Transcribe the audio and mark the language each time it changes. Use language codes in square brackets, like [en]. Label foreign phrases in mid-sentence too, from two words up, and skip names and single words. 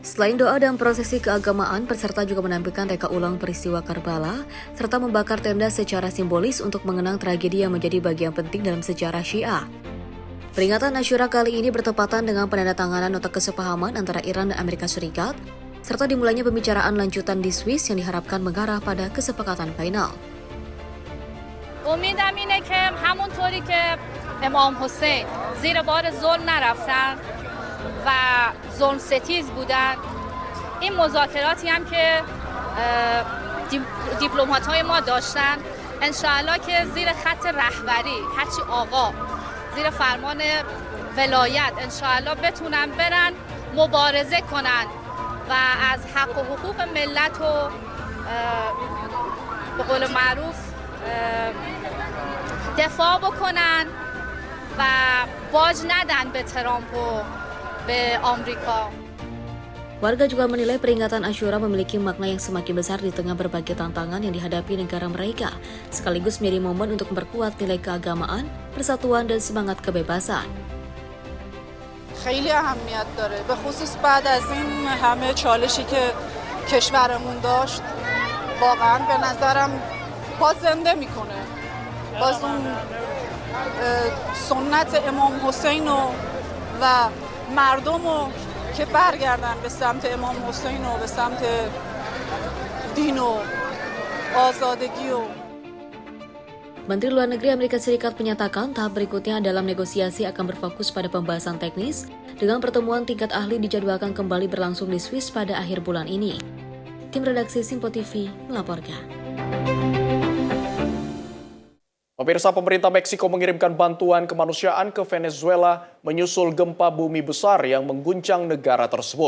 [id] Selain doa dan prosesi keagamaan, peserta juga menampilkan reka ulang peristiwa Karbala, serta membakar tenda secara simbolis untuk mengenang tragedi yang menjadi bagian penting dalam sejarah Syiah. Peringatan Asyura kali ini bertepatan dengan penandatanganan nota kesepahaman antara Iran dan Amerika Serikat, serta dimulainya pembicaraan lanjutan di Swiss yang diharapkan mengarah pada kesepakatan final. [fa] امیدم اینه که همونطوری که امام حسین زیر بار ظلم نرفتن و ظلم ستیز بودن، این مذاکراتی هم که دیپلمات‌های ما داشتن انشاءالله که زیر خط رهبری هرچی آقا زیر فرمان ولایت انشاءالله بتونن برن مبارزه کنن و از حق و حقوق ملت و به قول معروف دفاع بکنن و باج ندن به ترامپ و به آمریکا. [id] Warga juga menilai peringatan Asyura memiliki makna yang semakin besar di tengah berbagai tantangan yang dihadapi negara mereka, sekaligus menjadi momen untuk memperkuat nilai keagamaan, persatuan, dan semangat kebebasan. [fa] خیلی اهمیت داره به خصوص بعد از این همه چالشی که کشورمون داشت واقعا به نظرم باز زنده میکنه باز اون سنت امام حسین و مردم که برگردن به سمت امام حسین و به سمت دین و آزادگی و [id] Menteri Luar Negeri Amerika Serikat menyatakan tahap berikutnya dalam negosiasi akan berfokus pada pembahasan teknis dengan pertemuan tingkat ahli dijadwalkan kembali berlangsung di Swiss pada akhir bulan ini. Tim redaksi Simpo TV melaporkan. Pemirsa, pemerintah Meksiko mengirimkan bantuan kemanusiaan ke Venezuela menyusul gempa bumi besar yang mengguncang negara tersebut.